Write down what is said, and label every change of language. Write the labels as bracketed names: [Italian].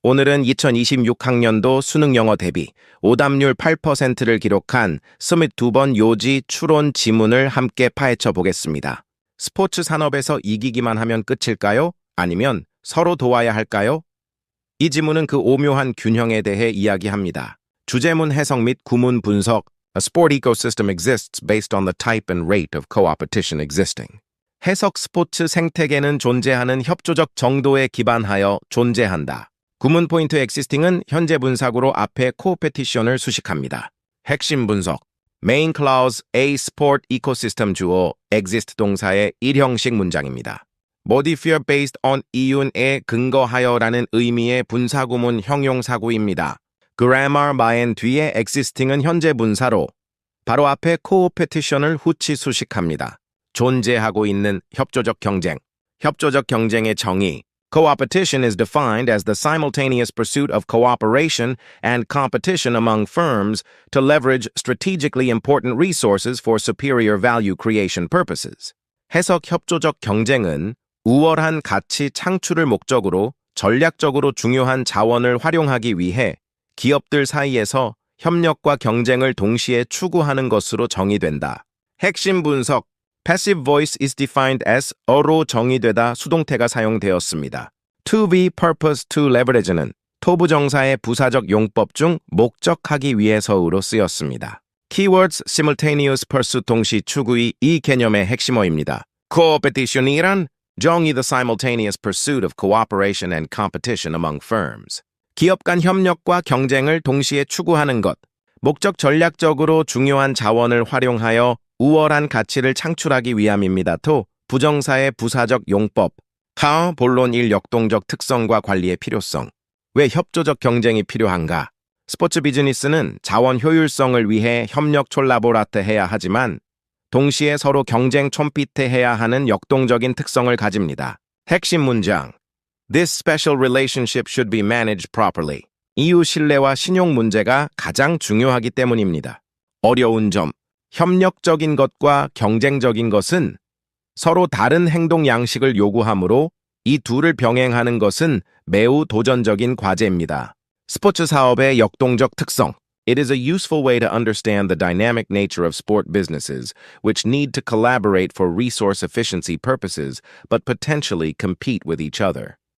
[Korean] 오늘은 2026학년도 수능 영어 대비 오답률 8%를 기록한 22번 요지 추론 지문을 함께 파헤쳐 보겠습니다. 스포츠 산업에서 이기기만 하면 끝일까요? 아니면 서로 도와야 할까요? 이 지문은 그 오묘한 균형에 대해 이야기합니다. 주제문 해석 및 구문 분석. [English] A sport ecosystem exists based on the type and rate of co-opetition existing. [Korean] 해석 스포츠 생태계는 존재하는 협조적 정도에 기반하여 존재한다. 구문 포인트 existing은 현재 분사구로 앞에 코페티션을 수식합니다. 핵심 분석. [English] Main clause A sport ecosystem [Korean] 주어 [English] exist [Korean] 동사의 일형식 문장입니다. [English] modifier based on [Korean] 이윤에 근거하여라는 의미의 분사구문 형용사구입니다. grammar my엔 뒤에 existing은 현재 분사로 바로 앞에 코페티션을 후치 수식합니다. 존재하고 있는 협조적 경쟁. 협조적 경쟁의 정의. [English] Co-opetition is defined as the simultaneous pursuit of cooperation and competition among firms to leverage strategically important resources for superior value creation purposes. [Korean] 해석 협조적 경쟁은 우월한 가치 창출을 목적으로 전략적으로 중요한 자원을 활용하기 위해 기업들 사이에서 협력과 경쟁을 동시에 추구하는 것으로 정의된다. 핵심 분석. [English] Passive voice is defined as [Korean] 어로 정의되다 수동태가 사용되었습니다. [English] To be purpose to leverage [Korean] 는 토부정사의 부사적 용법 중 목적하기 위해서로 쓰였습니다. [English] Keywords simultaneous pursuit [Korean] 동시 추구의 이 개념의 핵심어입니다. [English] Co-opetition이란 정의 the simultaneous pursuit of cooperation and competition among firms. [Korean] 기업 간 협력과 경쟁을 동시에 추구하는 것. 목적 전략적으로 중요한 자원을 활용하여 우월한 가치를 창출하기 위함입니다. to 부정사의 부사적 용법. how 본론 1 역동적 특성과 관리의 필요성. 왜 협조적 경쟁이 필요한가? 스포츠 비즈니스는 자원 효율성을 위해 협력 콜라보라트해야 하지만 동시에 서로 경쟁 촘핏해야 하는 역동적인 특성을 가집니다. 핵심 문장. [English] This special relationship should be managed properly. [Korean] 이후 신뢰와 신용 문제가 가장 중요하기 때문입니다. 어려운 점. 협력적인 것과 경쟁적인 것은 서로 다른 행동 양식을 요구하므로 이 둘을 병행하는 것은 매우 도전적인 과제입니다. 스포츠 사업의 역동적 특성. [English] It is a useful way to understand the dynamic nature of sport businesses, which need to collaborate for resource efficiency purposes, but potentially compete with each other.